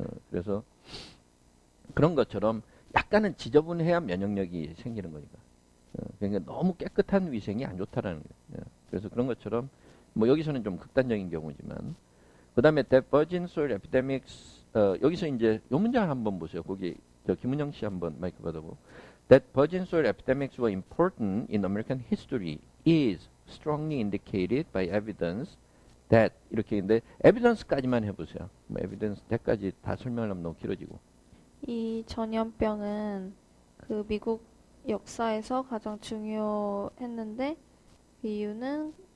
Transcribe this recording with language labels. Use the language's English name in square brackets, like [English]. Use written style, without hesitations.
[Korean] 그래서 그런 것처럼 약간은 지저분해야 면역력이 생기는 거니까. 그러니까 너무 깨끗한 위생이 안 좋다라는 거예요. 그래서 그런 것처럼 뭐 여기서는 좀 극단적인 경우지만 그 다음에 that virgin soil epidemics 여기서 이제 요 문장 한번 보세요. 거기 저 김은영 씨 한번 마이크 받아보고 [English] that virgin soil epidemics were important in American history is strongly indicated by evidence that [Korean] 이렇게 있는데 evidence까지만 해보세요. 뭐 evidence that까지 다 설명하려면 너무 길어지고 이 전염병은 그 미국 역사에서 가장 중요했는데 그 이유는